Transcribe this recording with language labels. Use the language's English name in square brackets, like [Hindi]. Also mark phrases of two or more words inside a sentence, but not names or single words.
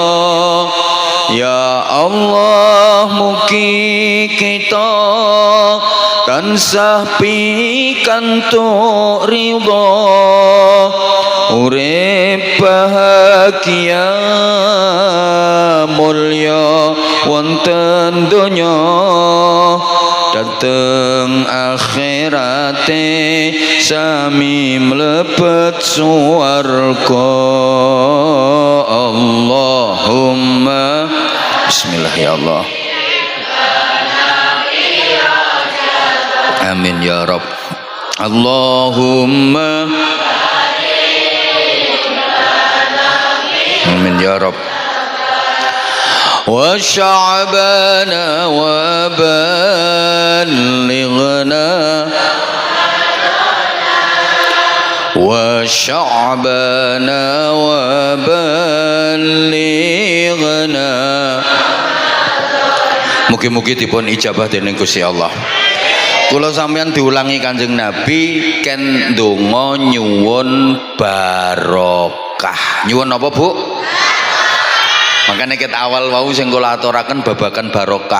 [Javanese] Ya Allah mugi kita tansah pikantuk ridha urip bahagia mulya wonten donya dateng akhirate sami mlebet swarga. [Arabic] اللهم بسم الله يا الله. آمين يا رب. اللهم آمين يا رب. وشعبان وبلغنا وشعبان وبلغنا. [Javanese] Mugi-mugi dipun ijabah dening Gusti Allah. Kula sampeyan diulangi Kanjeng Nabi ken ndonga nyuwun barokah. Nyuwun apa, Bu? Makanya ket awal wau sing kula aturaken babagan barokah.